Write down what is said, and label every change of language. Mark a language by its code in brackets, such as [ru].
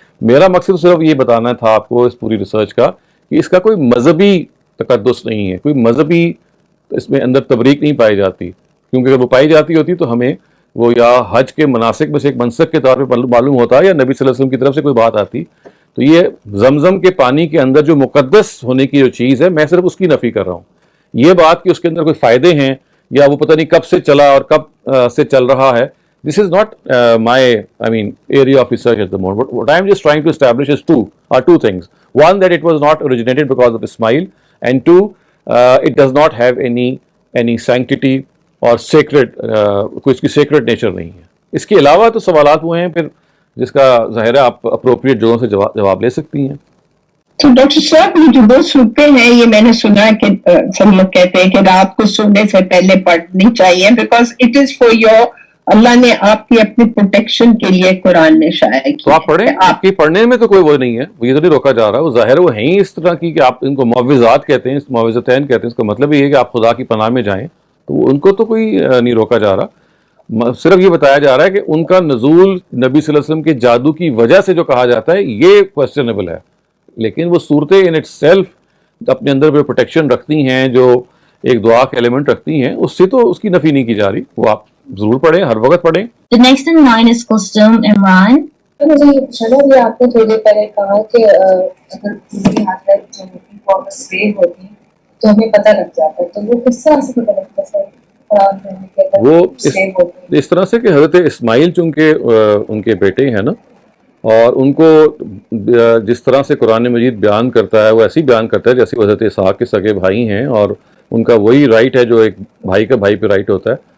[ur] میرا مقصد صرف یہ بتانا تھا آپ کو اس پوری ریسرچ کا کہ اس کا کوئی مذہبی تقدس نہیں ہے، کوئی مذہبی اس میں اندر تبریک نہیں پائی جاتی، کیونکہ اگر وہ پائی جاتی ہوتی تو ہمیں وہ یا حج کے مناسک میں سے ایک منسک کے طور پہ معلوم ہوتا ہے، یا نبی صلی اللہ علیہ وسلم کی طرف سے کوئی بات آتی. تو یہ زمزم کے پانی کے اندر جو مقدس ہونے کی جو چیز ہے، میں صرف اس کی نفی کر رہا ہوں. یہ بات کہ اس کے اندر کوئی فائدے ہیں یا وہ پتہ نہیں کب سے چلا اور کب سے چل رہا ہے، [en] this is not my area of research at the moment. What I am just trying to establish is two things. One, that it was not originated because of Ismail, and two, it does not have any sanctity or sacred, [ur] کوئی اس کی [en] sacred nature [ur] نہیں ہے. اس کے علاوہ تو سوالات ہوئے ہیں پھر جس کا ظاہر ہے آپ اپروپریٹ جگہوں سے جواب لے سکتی ہیں. تو ڈاکٹر صاحب یہ جو دو صورتیں ہیں، یہ میں نے سنا کہ سب لوگ کہتے ہیں کہ رات کو سونے سے پہلے پڑھنی چاہیے [en] because it is for your, [ur] اللہ نے آپ کی اپنی پروٹیکشن کے لیے قرآن نے شائع کی. تو آپ پڑھیں، آپ کی پڑھنے میں تو کوئی وہ نہیں ہے، یہ تو نہیں روکا جا رہا. وہ ظاہر وہ ہیں اس طرح کی کہ آپ ان کو معوذات کہتے ہیں، معوذتین کہتے ہیں. اس کا مطلب یہ ہے کہ آپ خدا کی پناہ میں جائیں، تو ان کو تو کوئی نہیں روکا جا رہا. صرف یہ بتایا جا رہا ہے کہ ان کا نزول نبی صلی اللہ علیہ وسلم کے جادو کی وجہ سے جو کہا جاتا ہے یہ کویسچنیبل ہے. لیکن وہ صورتیں [en] in itself [ur] اپنے اندر جو پروٹیکشن رکھتی ہیں، جو ایک دعا کا ایلیمنٹ رکھتی ہیں، اس سے تو اس کی نفی نہیں کی جا رہی. وہ آپ ضرور پڑھیں، ہر وقت پڑھیں. [en] The next in line is Kusum Imran. [ur] مجھے یہ پوچھنا بھی آپ نے تھوڑی دیر پہلے کہا کہ اگر پوری حالت جو ہوتی وہ اگر سیو ہوتی تو ہمیں پتہ لگ جاتا ہے، تو وہ کس طرح سے پتہ لگتا ہے؟ وہ اس طرح سے کہ حضرت اسماعیل چونکہ ان کے بیٹے ہیں نا، اور ان کو جس طرح سے قرآن مجید بیان کرتا ہے وہ ایسے ہی بیان کرتا ہے جیسے حضرت اسحاق کے سگے بھائی ہیں، اور ان کا وہی رائٹ ہے جو ایک بھائی کا بھائی پہ رائٹ ہوتا ہے.